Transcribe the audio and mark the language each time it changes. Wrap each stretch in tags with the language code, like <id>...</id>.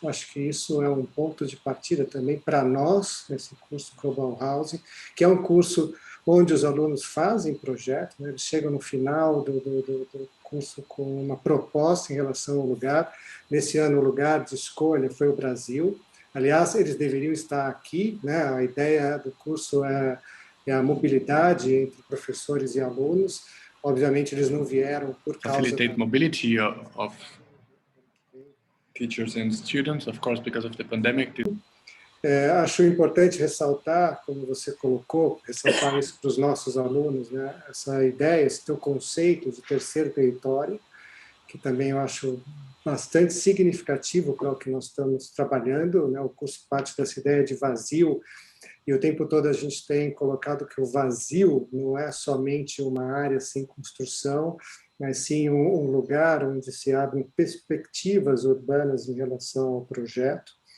<pt>Acho que isso é um ponto de partida também para nós, nesse curso Global Housing, que é um curso onde os alunos fazem projeto, né? Eles chegam no final do curso com uma proposta em relação ao lugar. Nesse ano, o lugar de escolha foi o Brasil. Aliás, eles deveriam estar aqui, né? A ideia do curso é a mobilidade entre professores e alunos. Obviamente, eles não vieram por causa</pt> <en>Facilitate mobility of teachers and students, of course, because of the pandemic.</en> <pt>Acho importante ressaltar, como você colocou, ressaltar isso para os nossos alunos, né? Essa ideia, esse teu conceito de terceiro território, que também eu acho bastante significativo para o que nós estamos trabalhando, né? O curso parte dessa ideia de vazio, e o tempo todo a gente tem colocado que o vazio não é somente uma área sem construção, mas sim um lugar onde se abrem perspectivas urbanas em relação ao projeto.</pt>